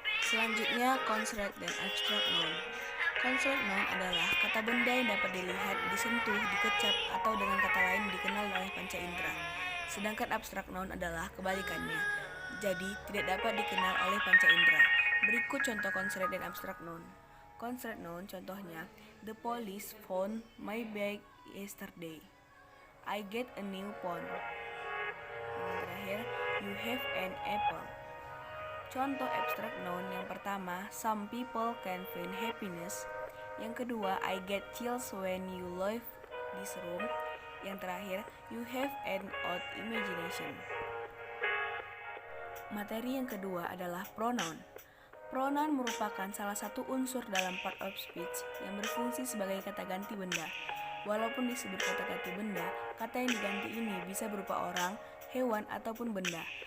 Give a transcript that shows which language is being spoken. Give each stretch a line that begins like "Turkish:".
Indonesian: Selanjutnya, construct dan abstract noun. Construct noun adalah kata benda yang dapat dilihat, disentuh, dikecap, atau dengan kata lain dikenal oleh panca indera. Sedangkan abstract noun adalah kebalikannya, jadi tidak dapat dikenal oleh panca indera. Berikut contoh construct dan abstract noun.
English: Construct noun contohnya, the police found my bag yesterday. I get a new phone.
Indonesian: Yang terakhir,
English: you have an apple.
Indonesian: Contoh
English: abstract noun
Indonesian: yang pertama,
English: some people can find happiness.
Indonesian: Yang kedua,
English: I get chills when you leave this room.
Indonesian: Yang terakhir,
English: you have an odd imagination.
Indonesian: Materi yang kedua adalah pronoun. Pronoun merupakan salah satu unsur dalam part of speech yang berfungsi sebagai kata ganti benda. Walaupun disebut kata ganti benda, kata yang diganti ini bisa berupa orang, hewan, ataupun benda.